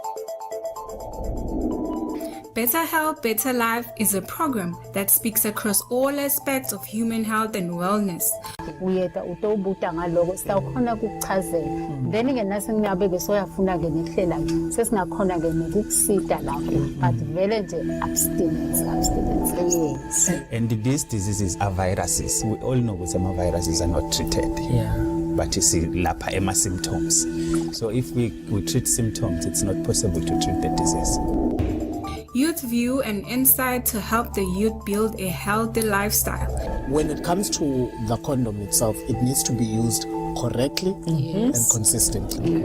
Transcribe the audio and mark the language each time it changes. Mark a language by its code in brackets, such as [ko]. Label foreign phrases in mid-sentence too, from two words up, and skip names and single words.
[en] Better Health, Better Life is a program that speaks across all aspects of human health and wellness. [ss] Uyeta utobuta ngaloko sawukhona ukuchazela then ke nase ngiyabeke soyafuna ke nehlela sesingakhona ke nokukusita lapho but vele nje [en] abstinence yes. And these diseases are viruses. We all know that some viruses are not treated. But you see [ss] lapha ema symptoms. [en] So if we treat symptoms, it's not possible to treat the disease. Youth View and insight to help the youth build a healthy lifestyle. When it comes to the condom itself, it needs to be used correctly and consistently.